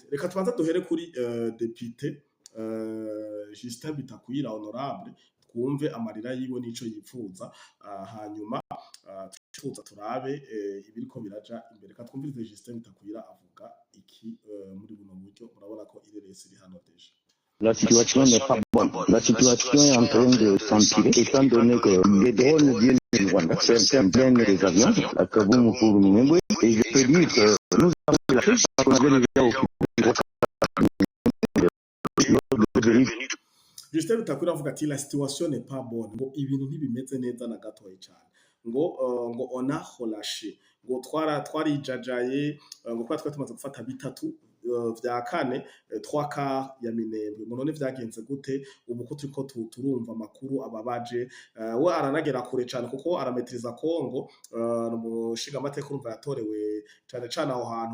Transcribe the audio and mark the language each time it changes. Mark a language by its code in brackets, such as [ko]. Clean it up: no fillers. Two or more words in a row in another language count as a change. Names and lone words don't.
[rn] Reka tubanza duhere kuri député Justin Bitakwira honorable twumve amarira yiwe nico yipfuza hanyuma tuza turabe ibiriko biraja imbere ka twumvirize Justin Bitakwira avuga iki muri buno buryo murabona ko ireresi iri hano deje. [fr] La situation n'est pas bonne. La situation est en train de s'empirer, étant donné que les drones viennent du Rwanda, certains prennent les avions, à Kaboum pour Minembwe, et je peux dire que nous avons eu la chance parce qu'on avait déjà occupé [rn] Justin Bitakwira avuga ati [fr] la situation n'est pas bonne [rn] ngo ibintu ntibimeze neza na gatoya cyane ngo [fr] on a relâché [rn] ngo twarijajaye ngo kwa tumaze gufata bitatu vya kane 3 ya Minembwe ngo none vyagenze gute ubu ko turiko turumva amakuru ababaje we aranagera kure cyane kuko arametriza Kongo umushinga amateka urumva yatorewe cyane aho hantu